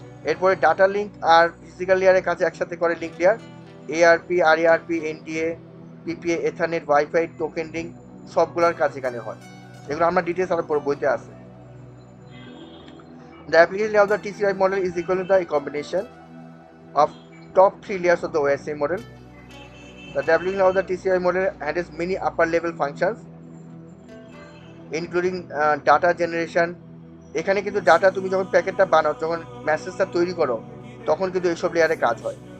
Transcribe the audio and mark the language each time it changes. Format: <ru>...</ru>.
<bn>এরপরে data link আর physical লেয়ারের কাছে একসাথে করে link layer, ARP আরএআরপি NTA PPA এথারনেট wifi token link সবগুলোর কাজ এখানে হয়। এগুলো আমরা ডিটেলস আরো পরে বইতে আছে।</bn> <en>The application layer of the TCP model is equal to the combination of top 3 layers of the OSI model. The application layer of the TCP model handles many upper level functions including data generation.</en> <bn>এখানে কিন্তু data তুমি যখন প্যাকেটটা বানাও, যখন মেসেজটা তৈরি করো, তখন কিন্তু এইসব লেয়ারে কাজ হয়।</bn>